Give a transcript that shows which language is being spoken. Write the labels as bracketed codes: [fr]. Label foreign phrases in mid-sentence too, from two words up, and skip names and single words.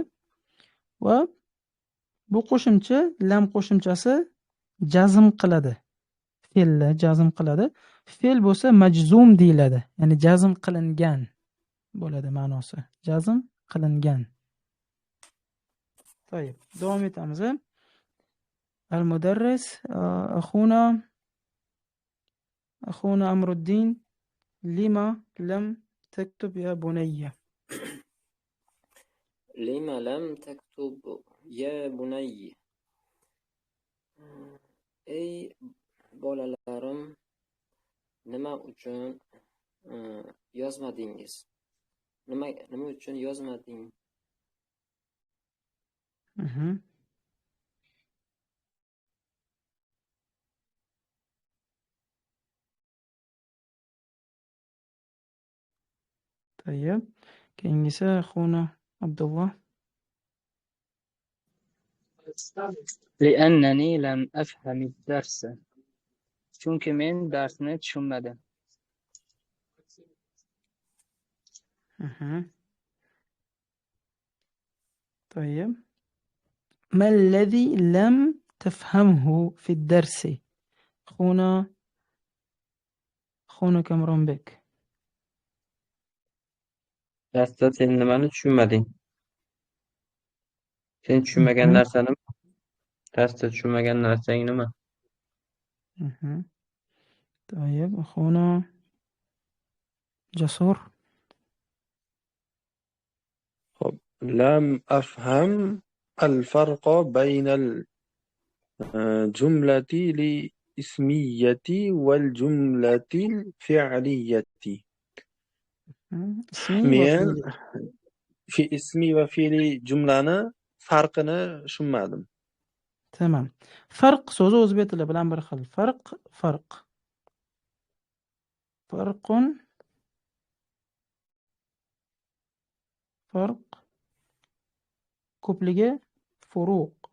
[uz] Va bu qo'shimcha lam qo'shimchasi jazm qiladi. Fe'lni jazm qiladi. Fe'l bo'lsa majzum deyiladi. Ya'ni jazm qilingan bo'ladi ma'nosi. Jazm qilingan. To'yib, davom etamiz. [ar] Al-mudarris أخونا أمر الدين لما لم تكتب يا بني لم لم تكتب يا بني. [uz] Ey bolalarim, nima uchun yozmadingiz? Nima uchun yozmading? [ar] طيب keyingisi أخونا عبد الله لأنني لم أفهم الدرس. [uz] Chunki men darsni tushunmadim. [ar] طيب ما الذي لم تفهمه في الدرس أخونا كامرون بك [uz] Darsda sen nimani tushunmading? Sen tushunmagan narsani, darsda tushunmagan narsang nima? [ar] طيب أخونا جسور لم أفهم الفرق بين الجملة الاسمية والجملة الفعلية. [uz] Men fi ismi va fe'li jumlani farqini tushunmadim. Tamam. Farq so'zi o'zbek tili bilan bir xil. Farqun farq ko'pligi furuq.